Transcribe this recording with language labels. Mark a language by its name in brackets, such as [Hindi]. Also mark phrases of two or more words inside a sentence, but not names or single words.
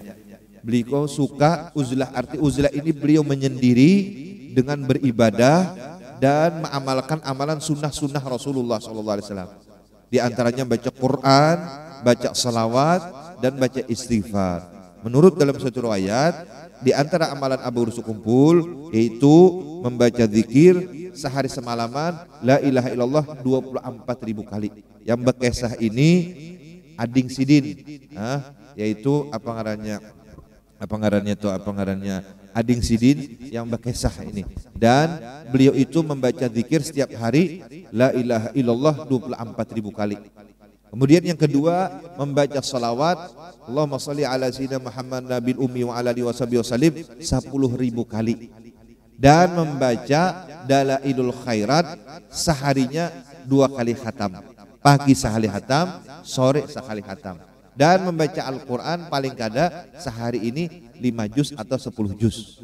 [Indonesian] Beliau suka uzlah, arti uzlah ini beliau menyendiri dengan beribadah dan mengamalkan amalan sunnah-sunnah Rasulullah SAW. Di antaranya baca Quran, baca salawat, dan baca istighfar. Menurut dalam satu riwayat, di antara amalan Abu Guru Sekumpul yaitu membaca zikir sehari semalaman [Arabic] لا إله إلا الله [Indonesian] 24.000 kali. Yang bekesah ini Ading Sidin, yaitu apa ngarannya Ading Sidin yang bekesah ini. Dan beliau itu membaca zikir setiap hari [Arabic] لا إله إلا الله [Indonesian] 24.000 kali. Kemudian yang kedua membaca salawat [Arabic] اللهم صل على سيدنا محمد النبي الأمي وعلى آله وسلم [Indonesian] 10.000 kali. Dan membaca dalailul khairat seharinya 2 kali khatam. Pagi sekali khatam, sore sekali khatam. Dan membaca Al-Quran paling kada sehari ini 5 juz atau 10 juz.